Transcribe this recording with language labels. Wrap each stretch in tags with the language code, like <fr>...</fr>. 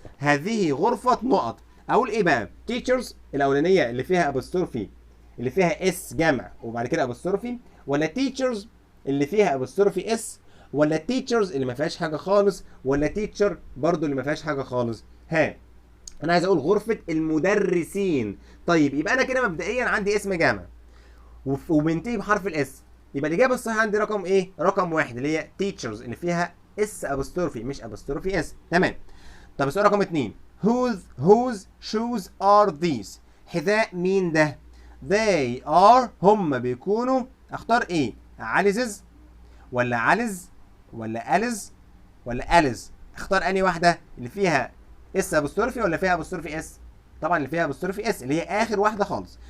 <ar>هذه غرفه نقط. اقول ايه بقى؟ teachers الاولانيه اللي فيها ابوستروفي، اللي فيها اس جمع وبعد كده ابوستروفي، ولا teachers اللي فيها ابوستروفي اس، ولا teachers اللي ما فيهاش حاجه خالص، ولا teacher برضو اللي ما فيهاش حاجه خالص؟ انا عايز اقول غرفه المدرسين. طيب يبقى انا كده مبدئيا عندي اسم جامع وبينتهي بحرف الاس، يبقى الاجابه الصحيحه عندي رقم ايه؟ رقم 1 اللي هي teachers اللي فيها اس ابوستروفي مش ابوستروفي اس. تمام. طب السؤال رقم 2</ar> <en>whose shoes are these.</en> <ar>حذاء مين ده؟</ar> <en>they are</en> <ar>هم بيكونوا. اختار ايه؟ عليزز ولا علز ولا الز ولا الز؟ اختار انهي واحده اللي فيها اس ابوستروفي ولا فيها ابوستروفي اس؟ طبعا اللي فيها ابوستروفي اس اللي هي اخر واحده خالص.</ar>